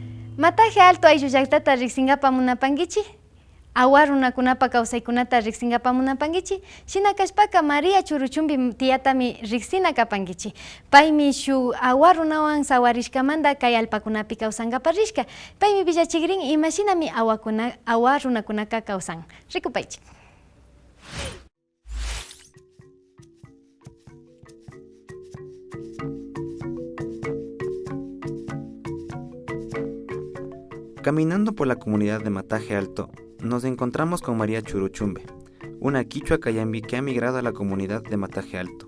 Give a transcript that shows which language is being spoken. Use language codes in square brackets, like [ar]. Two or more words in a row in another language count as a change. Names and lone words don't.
[qu] Mataje alto ayllu llaqtata riqsinkapamunapankichik, awa runakunapa kawsaykunata riqsinkapamunapankichik, shina kashpaka María Churuchumbi tiyatami riqsina kapankichik. Paymi shuk awa runawan sawarishkamanta kay allpakunapi kawsankapa rishka. Paymi villachikrin imashinami awa runakunaka kawsan. Rikupaychik. [es] Caminando por la comunidad de Mataje Alto, nos encontramos con María Churuchumbe, una quichua cayambi que ha migrado a la comunidad de Mataje Alto.